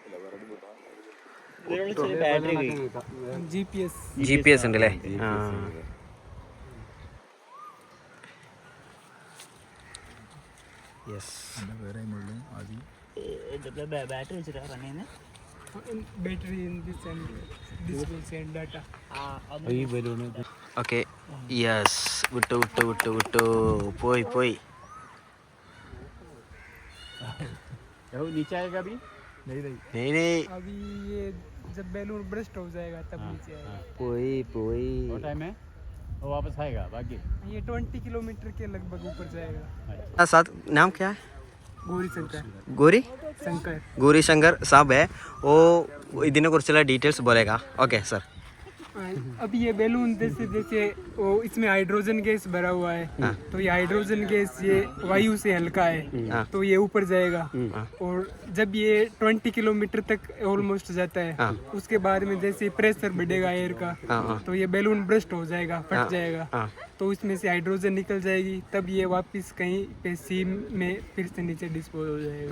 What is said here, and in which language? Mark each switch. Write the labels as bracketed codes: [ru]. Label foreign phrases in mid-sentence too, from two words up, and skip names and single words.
[ml] GPS ഉണ്ട് അല്ലേ? ബാറ്ററി വെച്ചിട്ടാ റൺ ചെയ്യുന്നത്. [en] battery in this and this will send data. [ml] ഈ ബലൂണ് ഓക്കെ യെസ് വിട്ടു വിട്ടു വിട്ടു വിട്ടു പോയി പോയി. [hi] नीचे आएगा अभी नहीं अभी ये जब बैलून ब्रस्ट हो जाएगा तब नीचे आएगा. [ml] പോയി പോയി. [hi] टाइम है वो वापस आएगा बाकी ये 20 किलोमीटर के लगभग ऊपर जाएगा. साथ नाम क्या है? गौरी शंकर. ഗൗരി ശങ്കർ സാബ് है वो [ml] ഇതിനെ കുറിച്ചുള്ള ഡീറ്റെയിൽസ് [hi] बोलेगा. ओके सर. अब ये बैलून जैसे जैसे वो इसमें हाइड्रोजन गैस भरा हुआ है तो ये हाइड्रोजन गैस ये वायु से हल्का है तो ये ऊपर जाएगा और जब ये 20 किलोमीटर तक ऑलमोस्ट जाता है उसके बाद में जैसे प्रेशर बढ़ेगा एयर का तो ये बैलून ब्रस्ट हो जाएगा, फट जाएगा तो इसमें से हाइड्रोजन निकल जाएगी तब ये वापस कहीं पे सी में फिर से नीचे डिस्पोज हो जाएगा.